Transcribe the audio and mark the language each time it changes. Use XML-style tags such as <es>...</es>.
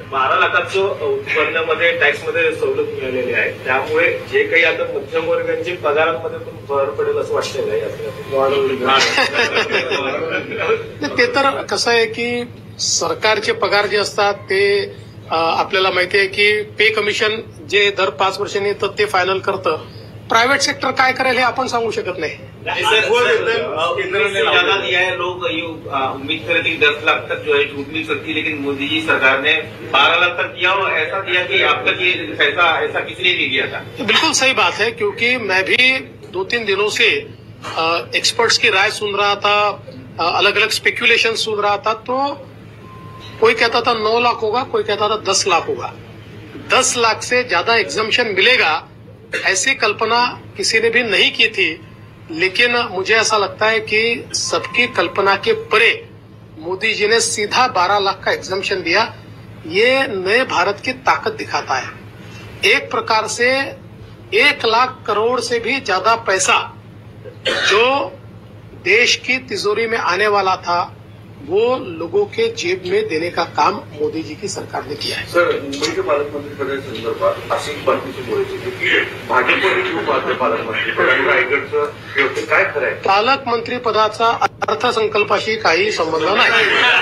<mr>12 लाखाचं उत्पन्नामध्ये टॅक्समध्ये सवलत मिळालेली आहे त्यामुळे जे काही आता मध्यमवर्गांच्या पगारांमध्ये पण भर पडेल असं वाटतं का? ते तर कसं आहे की सरकारचे पगार जे असतात ते आपल्याला माहिती आहे की पे कमिशन जे दर 5 वर्षांनी येतं ते फायनल करतं. प्रायव्हेट सेक्टर काय करेल हे आपण सांगू शकत नाही.</mr> <hi>केंद्र ने ज्यादा दिया है, लोग ये उम्मीद कर रहे थे 10 लाख तक जो है छूट मिल सकती है, लेकिन मोदी जी सरकार ने 12 लाख तक किया और ऐसा दिया कि अब तक ये ऐसा किसी ने नहीं किया था. बिल्कुल सही बात है, क्योंकि मैं भी 2-3 दिनों से एक्सपर्ट्स की राय सुन रहा था, अलग अलग स्पेक्युलेशन सुन रहा था. तो कोई कहता था 9 लाख होगा, कोई कहता था 10 लाख होगा. 10 लाख से ज्यादा एग्जम्पशन मिलेगा ऐसी कल्पना किसी ने भी नहीं की थी. लेकिन मुझे ऐसा लगता है कि सबकी कल्पना के परे मोदी जी ने सीधा 12 लाख का एग्जम्पशन दिया. ये नए भारत की ताकत दिखाता है. एक प्रकार से 1 लाख करोड़ से भी ज्यादा पैसा जो देश की तिजोरी में आने वाला था वो लोगों के जेब में देने का काम मोदी जी की सरकार ने किया है.</hi> <mr>सर, मुंबईच्या पालकमंत्रीपदासंदर्भात अशी बातमी समोर येते की भाजपने घेऊ पालकमंत्रीपद आणि रायगडचं हे होतं. काय खरं आहे? पालकमंत्री पदाचा अर्थसंकल्पाशी काही संबंध नाही.</mr>